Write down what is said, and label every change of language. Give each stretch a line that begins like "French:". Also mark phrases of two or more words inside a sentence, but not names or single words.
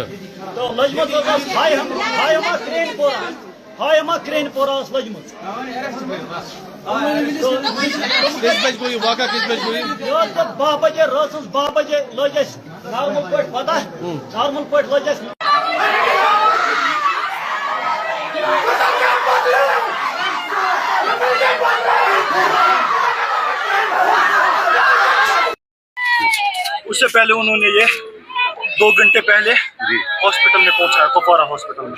Kashmiri: تو لجمژ ٲس ہائیما کرین پورہ ٲس لجمژ. کٔژِ بجہِ گوٚو یہِ واقعہ, کٔژِ بجہِ گوٚو یہِ؟ یہ 12 بجے رٲژ 12 بجے لٔج اَسہِ نارمل پٲٹھۍ پتہ, نارمل پٲٹھۍ لٔج اَسہِ.
Urdu: اس سے پہلے انہوں نے یہ 2 گھنٹے پہلے ہاسپٹل میں پہنچایا, کپوارہ ہاسپٹل میں.